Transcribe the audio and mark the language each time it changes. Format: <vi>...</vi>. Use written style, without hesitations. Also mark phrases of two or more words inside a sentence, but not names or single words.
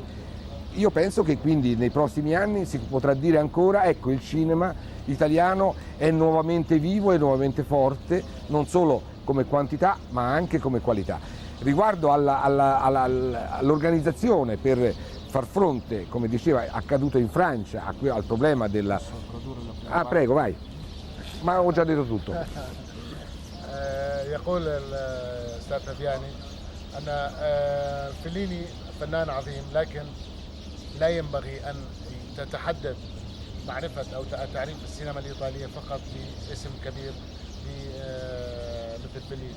<it>Io penso che quindi nei prossimi anni si potrà dire ancora, ecco, il cinema italiano è nuovamente vivo, è nuovamente forte, non solo come quantità ma anche come qualità. Riguardo all'organizzazione per far fronte, come diceva, accaduto in Francia, al problema della... Ah, prego, vai. Ma ho già detto tutto.</it> <ar>يقول الأستاذ فبياني أن فليني فنان عظيم، لكن لا ينبغي أن تتحدد معرفة أو تعريف السينما الإيطالية فقط باسم كبير مثل فليني.</ar>